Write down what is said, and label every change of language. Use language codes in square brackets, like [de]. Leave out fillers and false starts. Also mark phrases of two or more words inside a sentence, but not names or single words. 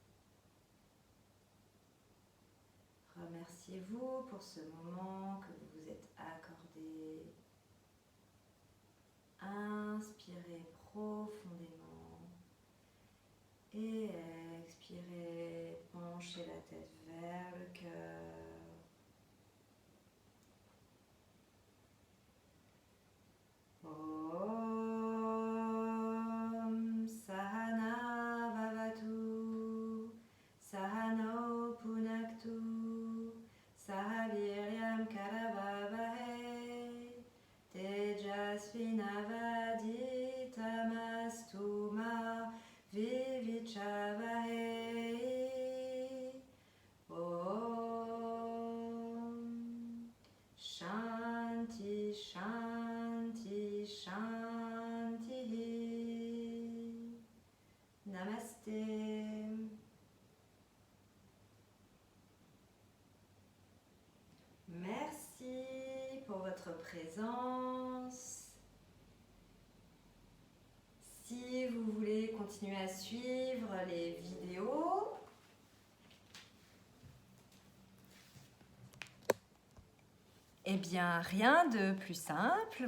[fr] Remerciez-vous pour ce moment que vous vous êtes accordé. Inspirez profondément et expirez, penchez la tête vers le cœur. [sa] Om Sahana Bhavatu Sahano Punaktu Sahaviryam Karavavahe Tejasvinavaditamastu ma Vivichavahe. Om Shanti Shanti Shanti. [fr] Namasté. Merci pour votre présence. Si vous voulez continuer à suivre les vidéos, eh bien, rien de plus simple.